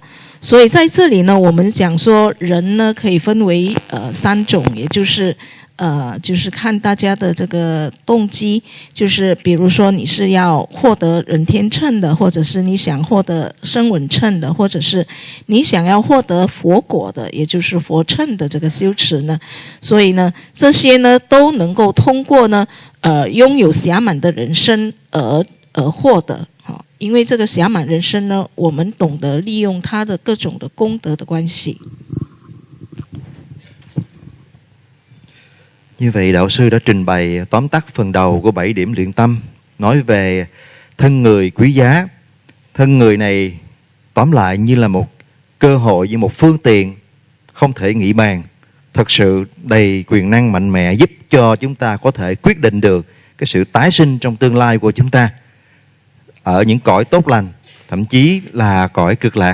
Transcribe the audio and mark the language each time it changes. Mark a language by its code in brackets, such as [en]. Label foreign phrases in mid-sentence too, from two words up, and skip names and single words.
[zh] 所以在这里呢，我们讲说人呢可以分为三种，也就是看大家的这个动机，就是比如说你是要获得人天乘的，或者是你想获得声闻乘的，或者是你想要获得佛果的，也就是佛乘的这个修持呢。所以呢，这些呢都能够通过呢拥有暇满的人生而获得。因为这个暇满人生呢，我们懂得利用它的各种的功德的关系。 [vi] Như vậy đạo sư đã trình bày tóm tắt phần đầu của 7 điểm luyện tâm, nói về thân người quý giá. Thân người này tóm lại như là một cơ hội, như một phương tiện không thể nghĩ bàn, thật sự đầy quyền năng mạnh mẽ, giúp cho chúng ta có thể quyết định được cái sự tái sinh trong tương lai của chúng ta ở những cõi tốt lành, thậm chí là cõi cực lạc.